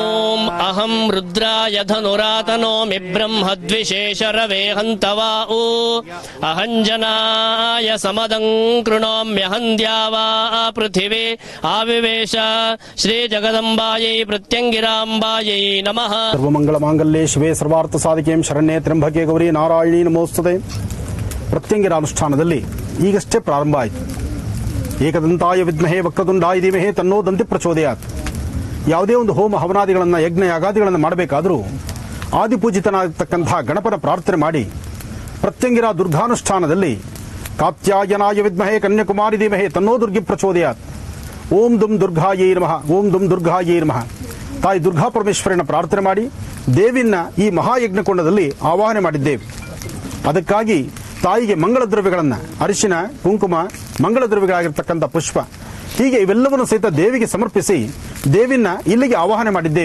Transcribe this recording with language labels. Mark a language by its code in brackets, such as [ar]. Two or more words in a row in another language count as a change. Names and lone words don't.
[sa] ओम अहं रुद्राय धनुरातनोमि ब्रह्मद्विशेषरवे हन्तवा ऊ अहञ्जनाय समदं कृणोम्यहं द्यावा पृथिवी आविवेश श्रीजगदम्बायै प्रत्यङ्गिराम्बायै नमः। ಸರ್ವಮಂಗಳಮಾಂಗಲ್ಯೆ ಶಿವೆ ಸರ್ವಾರ್ಥ ಸಾಧಿಕೆಂ ಶರಣ್ಯೆ ತ್ರ್ಯಂಬಕೆ ಗೌರಿ ನಾರಾಯಣಿ ನಮೋಸ್ತುತೆ. [kn] ಪ್ರತ್ಯಂಗಿರ ಅನುಷ್ಠಾನದಲ್ಲಿ ಈಗಷ್ಟೇ ಪ್ರಾರಂಭ ಆಯಿತು. [sa] ಏಕದಂತಾಯ ವಿದ್ಮಹೇ ವಕ್ರತುಂಡಾಯ ಧೀಮಹಿ ತನ್ನೋ ದಂತಿ ಪ್ರಚೋದಯಾತ್. [kn] ಯಾವುದೇ ಒಂದು ಹೋಮ ಹವನಾದಿಗಳನ್ನು ಯಜ್ಞ ಯಾಗಾದಿಗಳನ್ನು ಮಾಡಬೇಕಾದರೂ ಆದಿಪೂಜಿತನಾಗಿರ್ತಕ್ಕಂತಹ ಗಣಪನ ಪ್ರಾರ್ಥನೆ ಮಾಡಿ ಪ್ರತ್ಯಂಗಿರ ದುರ್ಗಾನುಷ್ಠಾನದಲ್ಲಿ [sa] ಕಾತ್ಯಾಯನಾಯ ವಿದ್ಮಹೇ ಕನ್ಯಾಕುಮಾರಿ ಧೀಮಹಿ ತನ್ನೋ ದುರ್ಗಿ ಪ್ರಚೋದಯಾತ್. ಓಂ ದುಂ ದುರ್ಗಾಯೈ ನಮಃ, ಓಂ ದುಂ ದುರ್ಗಾಯೈ ನಮಃ. [kn] ತಾಯಿ ದುರ್ಗಾ ಪರಮೇಶ್ವರನ ಪ್ರಾರ್ಥನೆ ಮಾಡಿ ದೇವಿನ ಈ ಮಹಾಯಜ್ಞಕೊಂಡದಲ್ಲಿ ಆವಾಹನೆ ಮಾಡಿದ್ದೇವೆ. ಅದಕ್ಕಾಗಿ ತಾಯಿಗೆ ಮಂಗಳ ದ್ರವ್ಯಗಳನ್ನು ಅರಿಶಿನ ಕುಂಕುಮ ಮಂಗಳ ದ್ರವ್ಯಗಳಾಗಿರ್ತಕ್ಕಂಥ ಪುಷ್ಪ ಹೀಗೆ ಇವೆಲ್ಲವನ್ನು ಸಹಿತ ದೇವಿಗೆ ಸಮರ್ಪಿಸಿ ದೇವಿನ ಇಲ್ಲಿಗೆ ಆವಾಹನೆ ಮಾಡಿದ್ದೇವೆ.